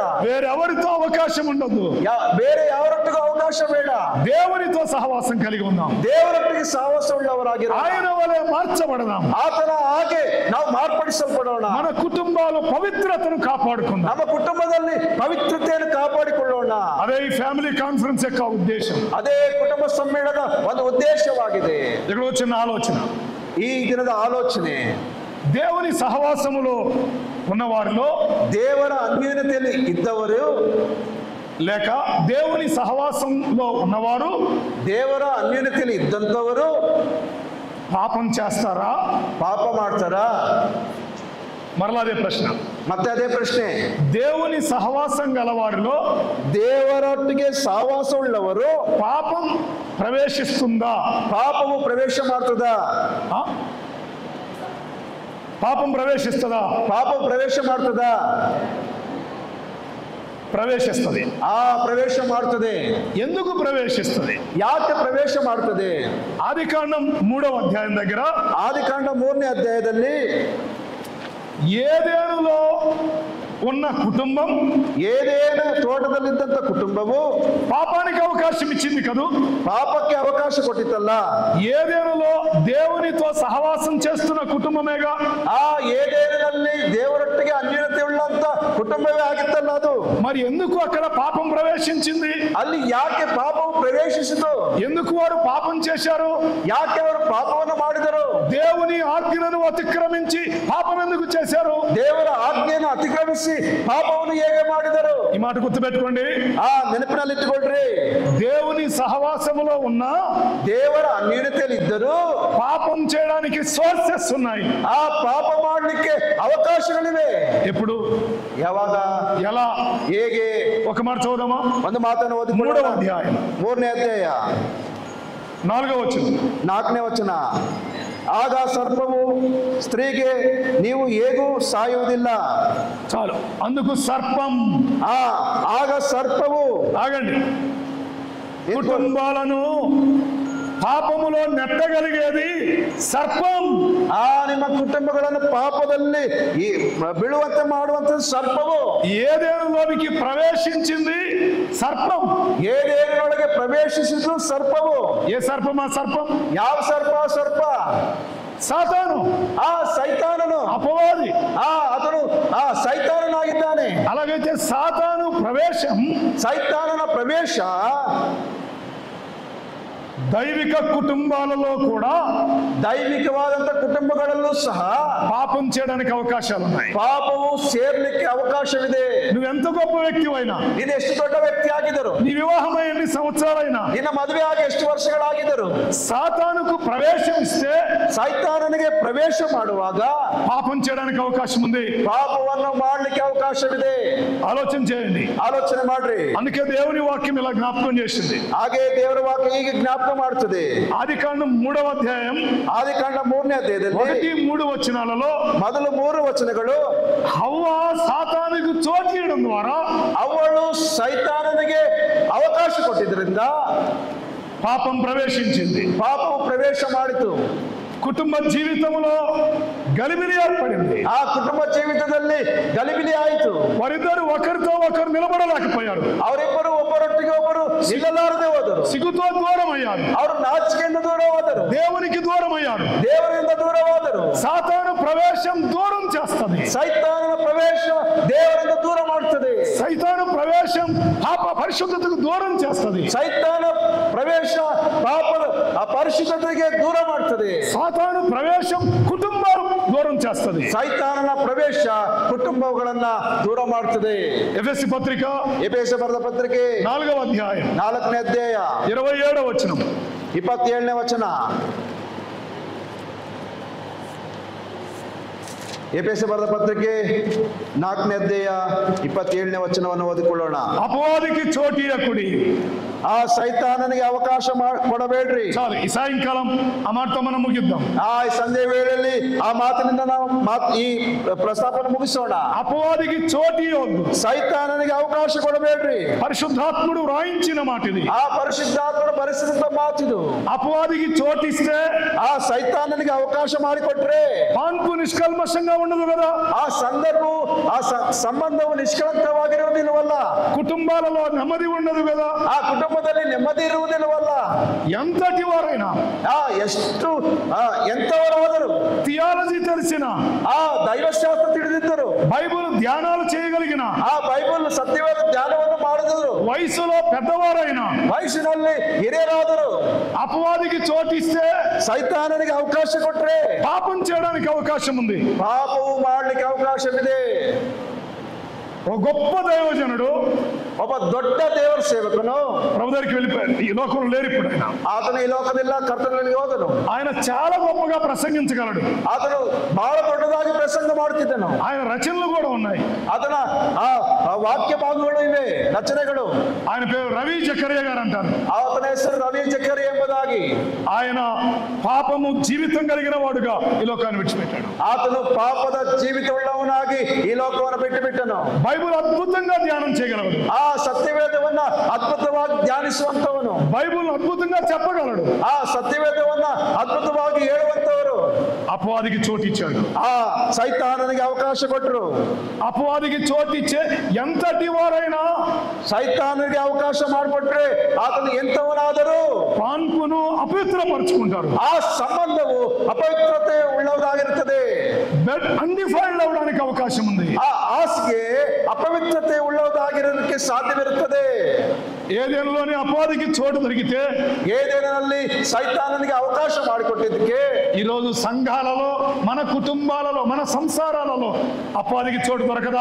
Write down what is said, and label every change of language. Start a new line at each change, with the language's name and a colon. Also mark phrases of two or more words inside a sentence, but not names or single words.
Telugu: వేరెవరితో అవకాశం ఉండదు.
Kannada: ಬೇರೆ ಯಾರೊಟ್ಟಿಗೂ ಅವಕಾಶ ಬೇಡ.
Telugu: దేవునితో సహవాసం కలిగి ఉందాం.
Kannada: ದೇವರೊಟ್ಟಿಗೆ ಸಹವಾಸ ಉಳ್ಳವರಾಗಿರೋ
Telugu: ఆయన వలె మార్చబడదాం.
Kannada: ಆತನ ಹಾಗೆ ನಾವು ಮಾರ್ಪಡಿಸಲ್ಪಡೋಣ.
Telugu: మన కుటుంబాలు పవిత్రతను కాపాడుకుందాం.
Kannada: ನಮ್ಮ ಕುಟುಂಬದಲ್ಲಿ ಪವಿತ್ರತೆಯನ್ನು ಕಾಪಾಡಿಕೊಳ್ಳೋಣ.
Telugu: అదే ఈ
English: family conference
Telugu: యొక్క ఉద్దేశం.
Kannada: ಅದೇ ಕುಟುಂಬ ಸಮ್ಮೇಳನದ ಒಂದು ಉದ್ದೇಶವಾಗಿದೆ.
Telugu: ఇక్కడ వచ్చిన ఆలోచన,
Kannada: ಈ ದಿನದ ಆಲೋಚನೆ,
Telugu: దేవుని సహవాసములో ఉన్నవారిలో,
Kannada: ದೇವರ ಅನ್ಯೂನ್ಯತೆಯಲ್ಲಿ ಇದ್ದವರು
Telugu: లేక దేవుని సహవాసంలో ఉన్నవారు
Kannada: ದೇವರ ಅನ್ಯೂನ್ಯತೆಯಲ್ಲಿ ಇದ್ದಂಥವರು
Telugu: పాపం చేస్తారా?
Kannada: ಪಾಪ ಮಾಡ್ತಾರಾ?
Telugu: మరలా అదే ప్రశ్న.
Kannada: ಮತ್ತೆ ಅದೇ ಪ್ರಶ್ನೆ.
Telugu: దేవుని సహవాసం గలవారిలో,
Kannada: ದೇವರೊಟ್ಟಿಗೆ ಸಹವಾಸ ಉಳ್ಳವರು
Telugu: పాపం ప్రవేశిస్తుందా?
Kannada: ಪಾಪವು ಪ್ರವೇಶ ಮಾಡ್ತದಾ?
Telugu: పాపం ప్రవేశిస్తుందా?
Kannada: ಪಾಪವು ಪ್ರವೇಶ ಮಾಡ್ತದಾ?
Telugu: ప్రవేశిస్తుంది.
Kannada: ప్రవేಶ ಮಾಡ್ತದೆ.
Telugu: ఎందుకు ప్రవేశిస్తుంది?
Kannada: ಯಾಕೆ ಪ್ರವೇಶ ಮಾಡ್ತದೆ?
Telugu: ఆదికాండం 3వ అధ్యాయం దగ్గర,
Kannada: ఆదికాండ 3ನೇ అధ్యాయದಲ್ಲಿ
Telugu: ఏదేనులో ఉన్న కుటుంబం,
Kannada: ಏದೇನು ತೋಟದಲ್ಲಿದ್ದಂತ ಕುಟುಂಬವು
Telugu: పాపానికి అవకాశం ఇచ్చింది కదూ?
Kannada: పాపಕ್ಕೆ అవకాಶ ಕೊಟ್ಟಿತಲ್ಲ.
Telugu: ఏదేనులో దేవునితో సహవాసం చేస్తున్న కుటుంబమేగా.
Kannada: ಆ ಏದೇನುನಲ್ಲಿ ದೇವರೊಟ್ಟಿಗೆ ಅನ್ಯೂನ್ಯತೆ ಉಳ್ಳಂತ ಕುಟುಂಬವೇ ಆಗಿತ್ತಲ್ಲ ಅದು.
Telugu: మరి ఎందుకు అక్కడ పాపం ప్రవేశించింది?
Kannada: ಅಲ್ಲಿ ಯಾಕೆ ಪಾಪವು ಪ್ರವೇಶಿಸಿತು?
Telugu: ఎందుకు వారు పాపం చేశారు?
Kannada: ಯಾಕೆ ಅವರು ಪಾಪವನ್ನು ಮಾಡಿದರು?
Telugu: దేవుని ఆజ్ఞలను అతిక్రమించి పాపం ఎందుకు చేశారు?
Kannada: ದೇವರ ಆಜ್ಞೆಯನ್ನು ಅತಿಕ್ರಮಿಸಿ ಪಾಪವನ್ನು ಹೇಗೆ ಮಾಡಿದರು?
Telugu: ఈ మాట గుర్తుపెట్టుకోండి.
Kannada: ನೆನಪಿನಲ್ಲಿ ಇಟ್ಟುಕೊಳ್ಳ್ರಿ.
Telugu: దేవుని సహవాసములో ఉన్న,
Kannada: ದೇವರ ಅನ್ಯೂನ್ಯತೆಯಲ್ಲಿ ಇದ್ದರು
Telugu: పాపం చేయడానికి సోర్సెస్ ఉన్నాయి.
Kannada: ಆ ಪಾಪ ಮಾಡಲಿಕ್ಕೆ ಅವಕಾಶಗಳಿವೆ.
Telugu: ఎప్పుడు?
Kannada: ಯಾವಾಗ?
Telugu: ఎలా?
Kannada: ಹೇಗೆ?
Telugu: ఒక మాట చదువుదామా?
Kannada: ಒಂದು ಮಾತನ್ನು ಓದಿ.
Telugu: 3వ అధ్యాయం
Kannada: 3ನೇ ಅಧ್ಯಾಯ
Telugu: 4వ వచనం.
Kannada: 4ನೇ ವಚನ. ಆಗ ಸರ್ಪವು ಸ್ತ್ರೀಗೆ, ನೀವು ಹೇಗೂ ಸಾಯುವುದಿಲ್ಲ.
Telugu: చాలు, అందుకు సర్పం.
Kannada: ಆಗ ಸರ್ಪವು,
Telugu: ఆగండి, కుటుంబాలను ಪಾಪములో నెట్టగలిగేది సర్పం.
Kannada: ನಿಮ್ಮ ಕುಟುಂಬಗಳನ್ನು ಪಾಪದಲ್ಲಿ ಬೀಳುವಂತೆ ಮಾಡುವಂತ ಸರ್ಪವು.
Telugu: ఏదేనులోనికి ప్రవేశించింది సర్పం.
Kannada: ಏದೇನೊಳಗೆ ಪ್ರವೇಶಿಸಿದ್ದು ಸರ್ಪವು.
Telugu: ఏ సర్పమా సర్పం?
Kannada: ಯಾವ ಸರ್ಪ? ಸರ್ಪ
Telugu: సాతాను,
Kannada: ಸೈತಾನನು,
Telugu: అపవాది.
Kannada: అతను ಸೈತಾನನಾಗಿದ್ದಾನೆ.
Telugu: అలాగైతే సాతాను ప్రవేశం,
Kannada: ಸೈತಾನನ ಪ್ರವೇಶ
Telugu: దైవిక కుటుంబాలలో కూడా,
Kannada: ದೈವಿಕವಾದಂತ ಕುಟುಂಬಗಳಲ್ಲೂ ಸಹ
Telugu: పాపం చేయడానికి అవకాశాలు ఉన్నాయి.
Kannada: ಪಾಪವು ಸೇರ್ಲಿಕ್ಕೆ ಅವಕಾಶವಿದೆ.
Telugu: నువ్వెంత గొప్ప వ్యక్తివైనా,
Kannada: ನೀನು ಎಷ್ಟು ದೊಡ್ಡ ವ್ಯಕ್ತಿ ಆಗಿದ್ದರು,
Telugu: నీ వివాహమై ఎన్ని సంవత్సరాలైనా,
Kannada: ನಿನ್ನ ಮದುವೆ ಆಗಿ ಎಷ್ಟು ವರ್ಷಗಳಾಗಿದ್ದರು,
Telugu: సాతానుకు ప్రవేశం ఇస్తే,
Kannada: ಸೈತಾನನಿಗೆ ಪ್ರವೇಶ ಮಾಡುವಾಗ
Telugu: పాపం చేయడానికి అవకాశం ఉంది.
Kannada: ಪಾಪವನ್ನು ಮಾಡಲಿಕ್ಕೆ ಅವಕಾಶವಿದೆ.
Telugu: ఆలోచన చేయండి,
Kannada: ಆಲೋಚನೆ ಮಾಡ್ರಿ.
Telugu: అందుకే దేవుని వాక్యం ఇలా జ్ఞాపకం చేసింది.
Kannada: ಹಾಗೆ ದೇವರ ವಾಕ್ಯ ಹೀಗೆ ಜ್ಞಾಪಕ ಮಾಡುತ್ತದೆ.
Telugu: ఆదికాండం 3వ అధ్యాయం,
Kannada: ಆದಿಕಾಂಡ 3ನೇ ಅಧ್ಯಾಯದಲ್ಲಿ
Telugu: 1-3 వచనాలలో
Kannada: ಮೊದಲು 3 ವಚನಗಳು,
Telugu: హవ్వ సాతానుకు చోటు ఇవ్వడం ద్వారా
Kannada: ಅವಳು ಸೈತಾನನಿಗೆ ಅವಕಾಶ ಕೊಟ್ಟಿದ್ದರಿಂದ
Telugu: పాపం ప్రవేశించింది.
Kannada: ಪಾಪವು ಪ್ರವೇಶ ಮಾಡಿತು.
Telugu: కుటుంబ జీవితంలో గలిబిలి ఏర్పడింది.
Kannada: ಆ ಕುಟುಂಬ ಜೀವಿತದಲ್ಲಿ ಗಲಿಬಿಲಿ ಆಯಿತು.
Telugu: వారిద్దరు ఒకరితో ఒకరు నిలబడలేకపోయారు.
Kannada: ಅವರಿಬ್ಬರು ಒಬ್ಬರೊಟ್ಟಿಗೆ ಒಬ್ಬರು ನಿಲ್ಲಲಾರದೆ ಹೋದರು.
Telugu: సిగ్గుతో దూరం అయ్యారు.
Kannada: ಅವರು ನಾಚಿಕೆಯಿಂದ ದೂರ ಹೋದರು.
Telugu: దేవునికి దూరం అయ్యారు.
Kannada: ದೇವರಿಂದ ದೂರವಾದರು.
Telugu: సాతాను ప్రవేశం దూరం చేస్తుంది.
Kannada: ಸೈತಾನನ ಪ್ರವೇಶ ದೇವರಿಂದ ದೂರ ಮಾಡುತ್ತದೆ.
Telugu: సైతాను ప్రవేశం పాప పరిశుద్ధతకు దూరం చేస్తుంది.
Kannada: ಸೈತಾನ ಪ್ರವೇಶ ಪಾಪದ ಪರಿಶುದ್ಧತೆಗೆ ದೂರ ಮಾಡುತ್ತದೆ.
Telugu: సాతాను ప్రవేశం కుటుంబాలు దూరం చేస్తుంది.
Kannada: ಸೈತಾನನ ಪ್ರವೇಶ ಕುಟುಂಬಗಳನ್ನ ದೂರ ಮಾಡುತ್ತದೆ.
Telugu: ఎఫెసీ పత్రిక,
Kannada: ಎಫೆಸ ಬರೆದ ಪತ್ರಿಕೆ
Telugu: 4వ అధ్యాయం
Kannada: 4ನೇ ಅಧ್ಯಾಯ
Telugu: 27వ వచనం,
Kannada: 27ನೇ ವಚನ. ಎಫೆಸ ಬರೆದ ಪತ್ರಿಕೆ 4ನೇ ಅಧ್ಯಾಯ 27ನೇ ವಚನವನ್ನು ಓದಿಕೊಳ್ಳೋಣ.
Telugu: అపవాదికి చోటియకుడి.
Kannada: ಆ ಸೈತಾನನಿಗೆ ಅವಕಾಶ ಕೊಡಬೇಡ್ರಿ.
Telugu: చాలు, ఈ సాయంకాలం ఆ మాటతో మనం ముగిద్దాం.
Kannada: ಈ ಸಂಜೆ ವೇಳೆಯಲ್ಲಿ ಆ ಮಾತಿನಿಂದ ನಾವು ಈ ಪ್ರಸ್ತಾಪನ ಮುಗಿಸೋಣ.
Telugu: అపవాదికి చోటియొద్దు.
Kannada: ಸೈತಾನನಿಗೆ ಅವಕಾಶ ಕೊಡಬೇಡ್ರಿ.
Telugu: పరిశుద్ధాత్ముడు వ్రాయించిన మాట ఇది.
Kannada: ಆ ಪರಿಶುದ್ಧಾತ್ಮನ ಬರೆಸಿದಂತ ಮಾತಿದು.
Telugu: అపవాదికి చోటిస్తే,
Kannada: ಆ ಸೈತಾನನಿಗೆ ಅವಕಾಶ ಮಾಡಿಕೊಟ್ರೆ
Telugu: పాన్పు నిష్కల్మషంగా ఉండదు కదా.
Kannada: ಆ ಸಂದರ್ಭವು ಆ ಸಂಬಂಧವು ನಿಷ್ಕಳಂಕವಾಗಿರುವುದಿಲ್ಲವಲ್ಲ.
Telugu: కుటుంబాలలో నెమ్మది ఉండదు కదా.
Kannada: ಆ ಕುಟುಂಬದಲ್ಲಿ ನೆಮ್ಮದಿ ಇರುವುದಿಲ್ಲವಲ್ಲ.
Telugu: ఎంతటి వారైనా,
Kannada: ಎಷ್ಟು ಎಂತವರಾದರೂ,
Telugu: థియాలజీ తెలిసిన,
Kannada: ಆ ದೈವಶಾಸ್ತ್ರ ತಿಳಿದಿದ್ದರು,
Telugu: బైబిల్ ధ్యానాలు చేయగలిగిన,
Kannada: ಆ ಬೈಬಲ್ ಸತ್ಯವಾದ ಧ್ಯಾನವನ್ನು ಮಾಡಿದರು,
Telugu: వయసులో పెద్దవారైనా,
Kannada: ವಯಸ್ಸಿನಲ್ಲಿ ಹಿರಿಯರಾದರು,
Telugu: అపవాదికి చోటిస్తే
Kannada: ಸೈತಾನನಿಗೆ ಅವಕಾಶ ಕೊಟ್ರೆ
Telugu: పాపం చేయడానికి అవకాశం ఉంది.
Kannada: ಪಾಪವು ಮಾಡಲಿಕ್ಕೆ ಅವಕಾಶವಿದೆ.
Telugu: ఓ గొప్ప దైవజనుడు,
Kannada: ಒಬ್ಬ ದೊಡ್ಡ ದೇವರ ಸೇವಕನು
Telugu: ప్రభు దగ్గరికి వెళ్ళిపోయాడు. ఈ లోకంలో లేరు ఇప్పుడు ఆయన.
Kannada: ಆತನು ಈ ಲೋಕದಿಲ್ಲ, ಕರ್ತನಲ್ಲಿ ಹೋದನು.
Telugu: ఆయన చాలా గొప్పగా ప్రసంగించగలడు.
Kannada: ಆತನು ಬಹಳ ದೊಡ್ಡದಾಗಿ ಪ್ರಸಂಗ ಮಾಡುತ್ತಿದ್ದನು.
Telugu: ఆయన రచనలు కూడా ఉన్నాయి.
Kannada: ಆತನ ಆ ವಾಕ್ಯ ಭಾಗಗಳು ಇವೆ, ರಚನೆಗಳು.
Telugu: ఆయన పేరు రవి జకరియా గారు అంటారు.
Kannada: ಆತನ ಹೆಸರು ರವಿ ಜಕರಿ ಎಂಬುದಾಗಿ.
Telugu: ఆయన పాపము జీవితం కలిగిన వాడుగా ఈ లోకాన్ని విడిచిపెట్టాడు.
Kannada: ಆತನು ಪಾಪದ ಜೀವಿತವುಳ್ಳವನಾಗಿ ಈ ಲೋಕವನ್ನು ಬಿಟ್ಟು ಬಿಟ್ಟನು.
Telugu: బైబిల్ అద్భుతంగా ధ్యానం చేయగలడు.
Kannada: ಆ ಸತ್ಯವೇದವನ್ನ ಅದ್ಭುತವಾಗಿ ಧ್ಯಾನಿಸುವಂತವನು.
Telugu: బైబిల్ అద్భుతంగా చెప్పగలడు.
Kannada: ಆ ಸತ್ಯವೇದವನ್ನ ಅದ್ಭುತವಾಗಿ ಹೇಳುವಂತವರು.
Telugu: అపవాదికి చోటిచ్చాడు.
Kannada: ಆ ಸೈತಾನನಿಗೆ ಅವಕಾಶ ಕೊಟ್ಟರು.
Telugu: అపవాదికి చోటిచ్చే ఎంతటి వారైనా,
Kannada: ಸೈತಾನನಿಗೆ ಅವಕಾಶ ಮಾಡಿಕೊಟ್ರೆ ಆತನು ಎಂತವನಾದರೂ
Telugu: పాన్పును అపవిత్రపరుచుకుంటారు.
Kannada: ಆ ಸಂಬಂಧವು ಅಪವಿತ್ರತೆ ಉಳ್ಳದಾಗಿರುತ್ತದೆ.
Telugu: అన్డిఫైల్డ్ అవడానికి అవకాశం ఉంది.
Kannada: ಆ ಹಾಸಿಗೆ ಅಪವಿತ್ರತೆ ಉಳ್ಳದಾಗಿರೋದಕ್ಕೆ ಸಾಧ್ಯವಿರುತ್ತದೆ.
Telugu: ఏదేనులోని అపవాదికి చోటు దొరికితే,
Kannada: ಏದೇನಲ್ಲಿ ಸೈತಾನನಿಗೆ ಅವಕಾಶ ಮಾಡಿಕೊಟ್ಟಿದ್ದಕ್ಕೆ
Telugu: ఈరోజు సంఘాలలో, మన కుటుంబాలలో, మన సంసారాలలో అపవాదికి చోటు దొరకదా?